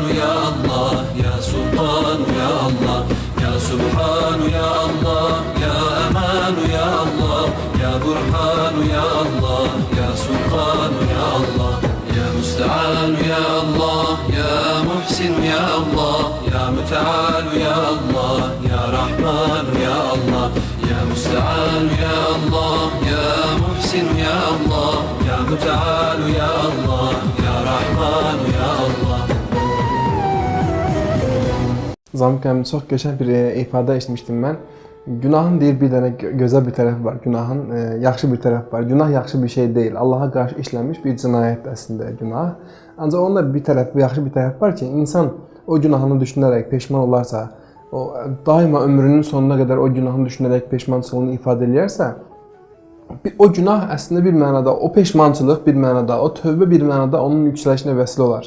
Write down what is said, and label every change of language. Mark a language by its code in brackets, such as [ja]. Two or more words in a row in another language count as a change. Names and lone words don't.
[ar] يا الله، يا سلطان يا الله، يا سبحان يا الله، يا أمان يا الله، يا برهان يا الله، يا سلطان يا الله، يا مستعان يا الله، يا محسن يا الله، يا متعال يا الله، يا رحمن يا الله، يا مستعان يا الله، يا محسن يا الله، يا متعال يا الله، يا رحمن يا الله. [az] Zamkəm, çox qəşəng bir ifadə eşitmişdim mən. Günahın deyir bir dənə gözəl bir tərəfi var, günahın yaxşı bir tərəfi var. Günah yaxşı bir şey deyil, Allaha qarşı işlənmiş bir cinayətdir əslində günah. Ancaq onun da bir tərəfi, yaxşı bir tərəfi var ki, insan o günahını düşünərək peşman olarsa, o daima ömrünün sonuna qədər o günahını düşünərək peşmançılığını ifadə edərsə, o günah əslində bir mənada, o peşmançılıq bir mənada, o tövbə bir mənada onun yüksəlişinə vəsilə olar.